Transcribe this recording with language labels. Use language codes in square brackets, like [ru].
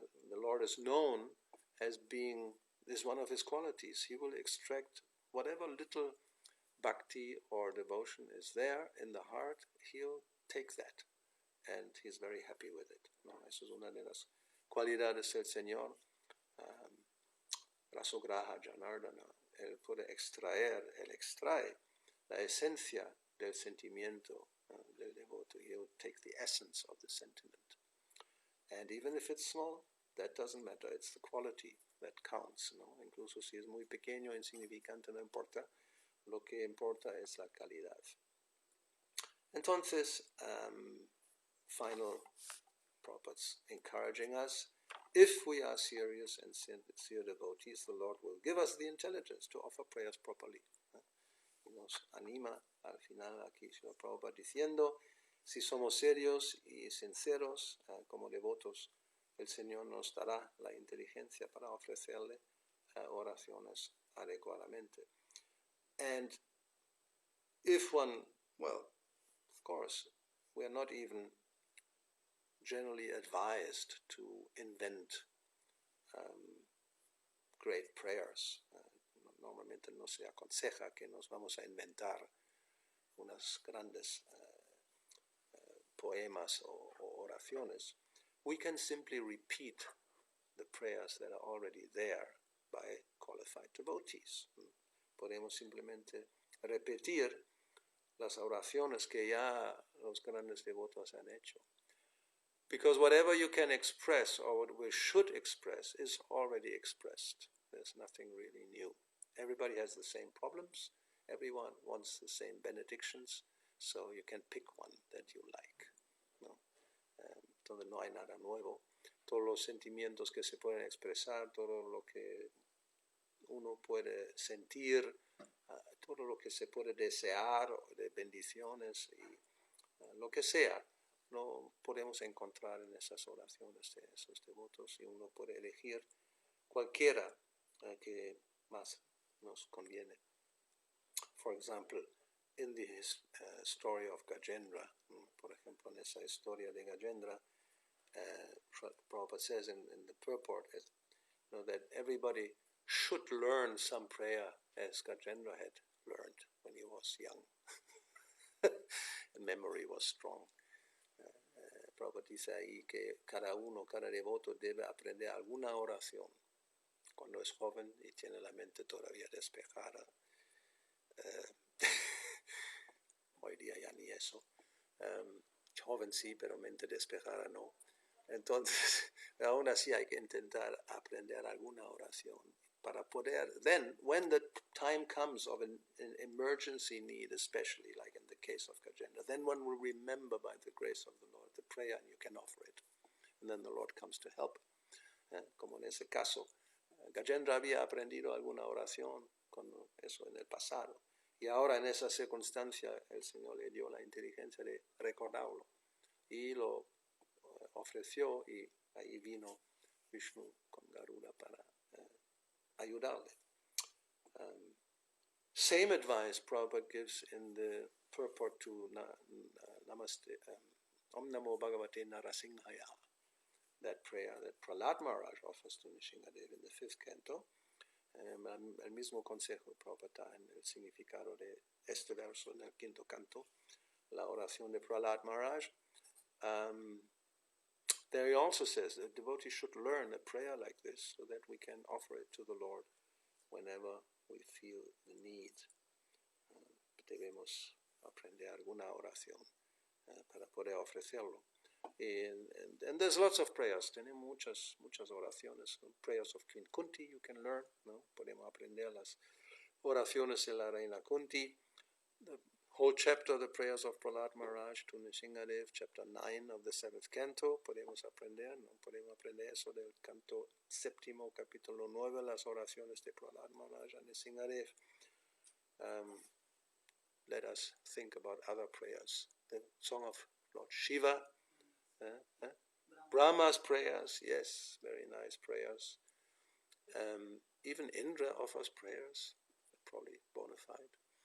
[en] The Lord is known as being, is one of his qualities. He will extract whatever little bhakti or devotion is there in the heart, he'll take that. And he's very happy with it. [es] ¿No? Eso es una de las cualidades del Señor. Rasograha Janardana. Él puede él extrae la esencia del sentimiento del devoto. [en] He'll take the essence of the sentiment. And even if it's small, that doesn't matter. It's the quality that counts. [es] ¿No? Incluso si es muy pequeño, insignificante, no importa. Lo que importa es la calidad. [en] Entonces, final Prabhupada's encouraging us, if we are serious and sincere devotees, the Lord will give us the intelligence to offer prayers properly. [es] Y nos anima al final aquí Srila Prabhupada diciendo, si somos serios y sinceros como devotos, el Señor nos dará la inteligencia para ofrecerle oraciones adecuadamente. [en] And if one, well, of course, we are not even generally advised to invent great prayers. [es] Normalmente no se aconseja que nos vamos a inventar unas grandes poemas o oraciones. [en] We can simply repeat the prayers that are already there by qualified devotees. [es] Podemos simplemente repetir las oraciones que ya los grandes devotos han hecho. [en] Because whatever you can express, or what we should express, is already expressed. There's nothing really new. Everybody has the same problems. Everyone wants the same benedictions. So you can pick one that you like. [es] ¿No? Entonces no hay nada nuevo. Todos los sentimientos que se pueden expresar, todo lo que uno puede sentir, todo lo que se puede desear de bendiciones y lo que sea, lo podemos encontrar en esas oraciones de esos devotos y uno puede elegir cualquiera que más nos conviene. [en] For example, in the story of Gajendra, [es] por ejemplo, en esa historia de Gajendra, [en] Prabhupada says in the purport that everybody should learn some prayer as Gajendra had learned when he was young. The memory was strong. [es] Prabhupada dice ahí que cada devoto debe aprender alguna oración cuando es joven y tiene la mente todavía despejada. Hoy día ya ni eso. Joven sí, pero mente despejada no. Entonces, aún así hay que intentar aprender alguna oración para poder, [en] then, when the time comes of an emergency need, especially like in the case of Gajendra, then one will remember by the grace of the Lord the prayer and you can offer it. And then the Lord comes to help. [es] Como en ese caso, Gajendra había aprendido alguna oración con eso en el pasado. Y ahora en esa circunstancia el Señor le dio la inteligencia de recordarlo. Y lo ofreció y ahí vino Vishnu con Garuda para ayudarle. [en] Same advice Prabhupada gives in the purport to Namaste, Om Namo Bhagavate Narasimhaya, that prayer that Prahlad Maharaj offers to Nrsimhadev in the 5th canto. [es] El mismo consejo Prabhupada en el significado de este verso en el 5º canto, la oración de Prahlad Maharaj. [en] There he also says that devotees should learn a prayer like this so that we can offer it to the Lord whenever we feel the need. [es] Debemos aprender alguna oración para poder ofrecerlo. [en] And there's lots of prayers. [es] Tenemos muchas oraciones. [en] Prayers of Queen Kunti you can learn. [es] ¿No? Podemos aprender las oraciones de la reina Kunti. [en] The whole chapter, the prayers of Prahlad Maharaj to Nrsimhadev, chapter 9 of the 7th canto. [es] Podemos aprender. ¿No? Podemos aprender eso del canto 7º, capítulo 9, las oraciones de Prahlad Maharaj a Nrsimhadev. [en] Let us think about other prayers. The song of Lord Shiva. Brahma's prayers, yes, very nice prayers. Even Indra offers prayers, probably bona fide.